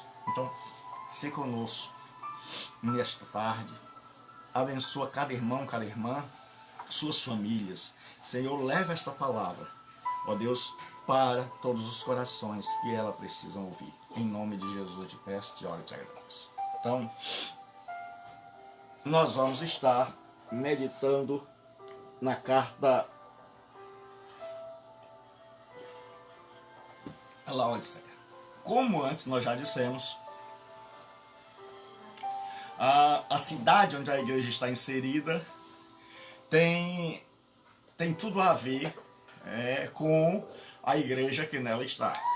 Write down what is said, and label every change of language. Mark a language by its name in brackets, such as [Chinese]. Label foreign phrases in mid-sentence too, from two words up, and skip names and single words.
[Portuguese] Então, se conosco nesta tarde, abençoa cada irmão, cada irmã, suas famílias. Senhor, leva esta palavra, ó Deus, para todos os corações que ela precisam ouvir. Em nome de Jesus eu te peço, te oro e te agradeço. Então, nós vamos estar meditando na carta a Laodiceia. Como antes nós já dissemos, a cidade onde a igreja está inserida tem tudo a ver com a igreja que nela está.